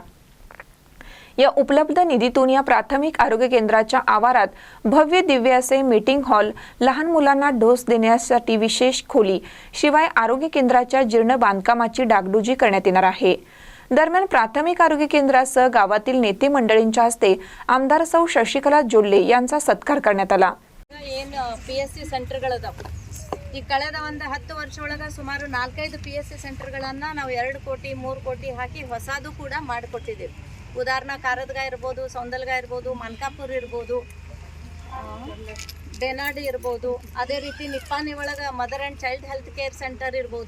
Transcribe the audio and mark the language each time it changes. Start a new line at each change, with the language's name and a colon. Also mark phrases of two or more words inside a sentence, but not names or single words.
Marathi: या उपलब्ध निधीतून या प्राथमिक आरोग्य केंद्राच्या आवारात भव्य दिव्य असे
English: meeting hall,
Marathi: लहान मुलांना डोस देण्यासाठी विशेष खोली, शिवाय आरोग्य केंद्राच्या जीर्ण बांधकामाची डागडुजी करण्यात येणार आहे। दरम्यान प्राथमिक आरोग्य केंद्रासह गावातील नेते मंडळींच्या हस्ते आमदार सौ शशिकला जोल्ले यांचा सत्कार करण्यात आला।
Kannada: PSC ಸೆಂಟರ್ಗಳದಾವ ಈ ಕಳೆದ ಒಂದು 10 ವರ್ಷದೊಳಗೆ ಸುಮಾರು 4-5 PSC ಸೆಂಟರ್ಗಳನ್ನು ನಾವು 2 ಕೋಟಿ 3 ಕೋಟಿ ಹಾಕಿ ಹೊಸದು ಕೂಡ ಮಾಡಿಕೊಟ್ಟಿದ್ದೇವೆ। ಉದಾಹರಣೆ ಕಾರದಗ ಇರ್ಬೋದು, ಸೌಂದಲ್ಗ ಇರ್ಬೋದು, ಮನ್ಕಾಪುರ ಇರ್ಬೋದು, ಬೇನಾಡಿ ಇರ್ಬೋದು, ಅದೇ ರೀತಿ ನಿಪ್ಪಾನಿ ಒಳಗೆ
English: mother and child health care center
Kannada: ಇರ್ಬೋದು।